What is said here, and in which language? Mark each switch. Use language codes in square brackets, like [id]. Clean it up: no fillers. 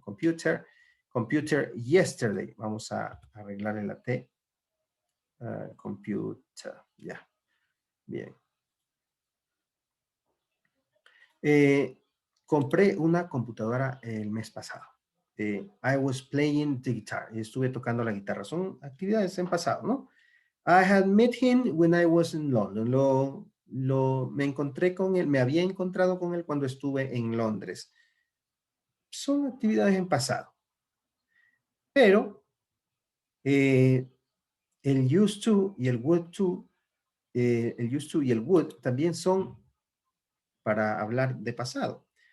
[en] Computer yesterday. [es] Vamos a arreglarle la T. Computer, ya, bien. Eh, Compré una computadora el mes pasado. [en] I was playing the guitar. [es] Estuve tocando la guitarra. Son actividades en pasado, ¿no? [en] I had met him when I was in London. [es] Me encontré con él, me había encontrado con él cuando estuve en Londres. Son actividades en pasado. Pero eh, el used to y el would to, el used to y el would también son para hablar de pasado.